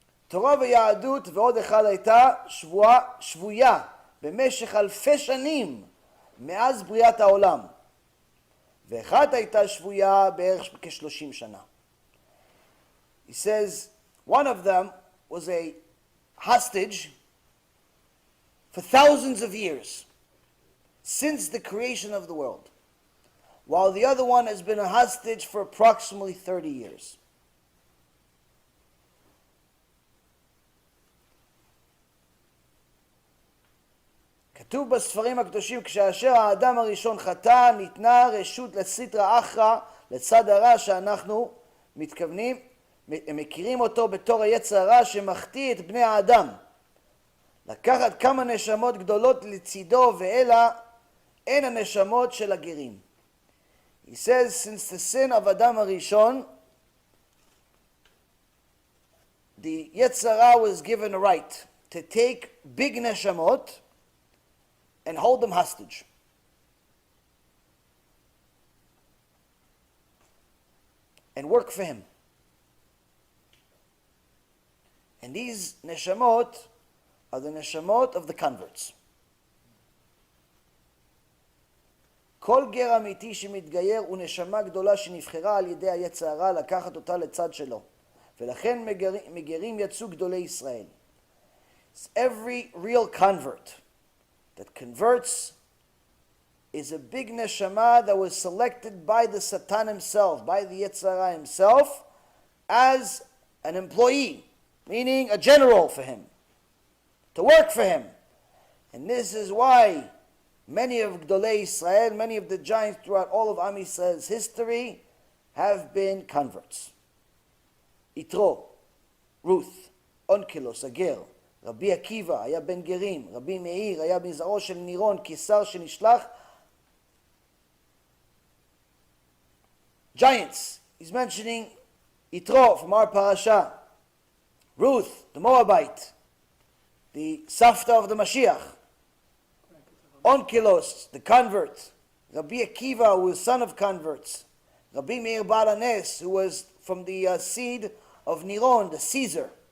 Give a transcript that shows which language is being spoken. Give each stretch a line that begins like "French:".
Hebrew: תורה ויהדות ועוד אחד הייתה שבויה במשך אלפי שנים מאז בריאת העולם. ואחת הייתה שבויה בערך כ-30 שנה.
English: He says, one of them was a hostage for thousands of years, since the creation of the world. while the other one has been a hostage for approximately 30 years.
Hebrew: כתוב בספרים הקדושים, כשאשר האדם הראשון חטא, ניתנה רשות לסטרא אחרא, לצד הרע שאנחנו מכירים אותו בתור היצר הרע שמחטיא את בני האדם. לקחת כמה נשמות גדולות לצידו, ואלה אין הנשמות של הגרים.
English: He says, since the sin of Adam HaRishon, the Yetzer Hara was given a right to take big neshamot and hold them hostage. And work for him. And these neshamot are the neshamot of the converts.
Hebrew: כל גר אמיתי שמתגייר הוא נשמה גדולה שנבחרה על ידי היצר הרע לקחת אותה לצד שלו. ולכן מגרים יצאו גדולי ישראל.
English: Every real convert that converts is a big neshama that was selected by the Satan himself, by the Yetzer Hara himself, as an employee, meaning a general for him, to work for him. And this is why many of Gdolei Israel, many of the giants throughout all of Am Yisrael's history have been converts.
Hebrew: Yitro, Ruth, Onkelos, הגר, רבי עקיבא היה בן גרים, רבי מאיר היה מזרעו של נירון, קיסר שנשלח.
English: Giants, he's mentioning Yitro from our Parasha, Ruth, the Moabite, the Safta of the Mashiach, Onkelos, the convert, Rabbi Akiva, who was son of converts, Rabbi Meir Baal Hanes, who was from the seed of Niron, the Caesar.